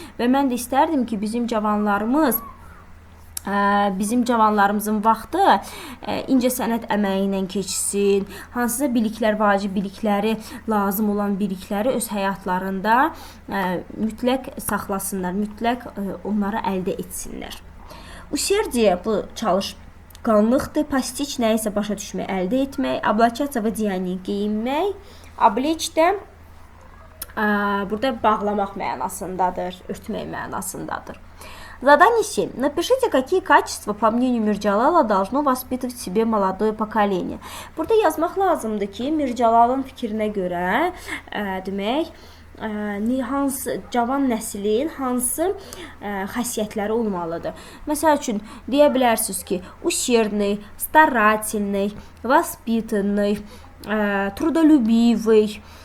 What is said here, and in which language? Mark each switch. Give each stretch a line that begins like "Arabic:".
Azerbaijani: Və mən də istərdim ki, bizim cavanlarımızın vaxtı incəsənət əməyi ilə keçsin, hansısa biliklər, vacib bilikləri, lazım olan bilikləri öz həyatlarında mütləq saxlasınlar, mütləq onları əldə etsinlər. Усердие bu çalışqanlıqdır, postiç nəyisə başa düşmək, əldə etmək,
Russian: облачаться в одеяние
Azerbaijani: geyinmək, облечь də burada bağlamaq mənasındadır, örtmək mənasındadır.
Russian: Задание 7. Напишите, какие качества, по мнению Мирджалала, должно воспитывать в себе молодое поколение.
Azerbaijani: Burada yazmaq lazımdır ki, Mircalalın fikrinə görə demək, hansı cavan nəslin hansı xəssiyyətləri olmalıdır. Məsəl üçün deyə bilərsiniz ki,
Russian: усердный, старательный, воспитанный, трудолюбивый.